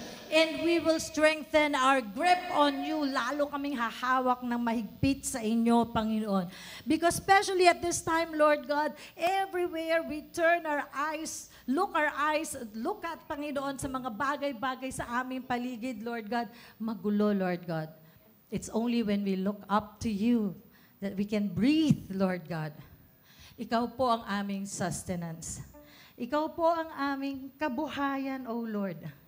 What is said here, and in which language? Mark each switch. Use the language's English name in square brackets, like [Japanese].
[English] And we will strengthen our grip on you. [Filipino] Lalo kaming hahawak ng mahigpit sa inyo, Panginoon. [English] Because especially at this time, Lord God, everywhere we turn our eyes, look at, Panginoon, [Filipino] sa mga bagay-bagay sa aming paligid, [English] Lord God, [Filipino] magulo, [English] Lord God. It's only when we look up to you that we can breathe, Lord God. [Filipino] Ikaw po ang aming sustenance. Ikaw po ang aming kabuhayan, O Lord.